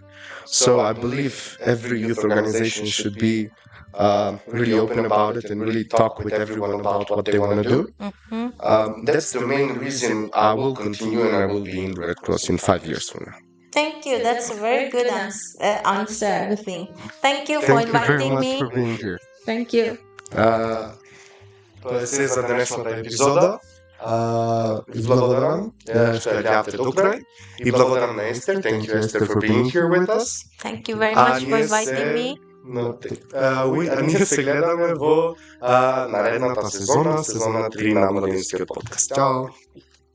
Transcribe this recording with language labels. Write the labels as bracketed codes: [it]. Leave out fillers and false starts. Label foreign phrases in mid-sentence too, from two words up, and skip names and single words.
[en] So I believe every youth organization should be really open about it and really talk with everyone about what they want to do. That's the main reason I will continue, and I will be in the Red Cross in 5 years from now. Thank you. That's a very good answer, I think. Thank you for inviting me. Thank you very much for being here. Thank you. [mk] Това е за днешната епизода. И благодарам, što ја јавте до крај. И благодарам на Естер. [en] Thank you, Esther, for being here with us. Thank you very much for inviting me. [mk] Ние се гледаме во наредната сезона 3 на Младинскиот подкаст. Чао!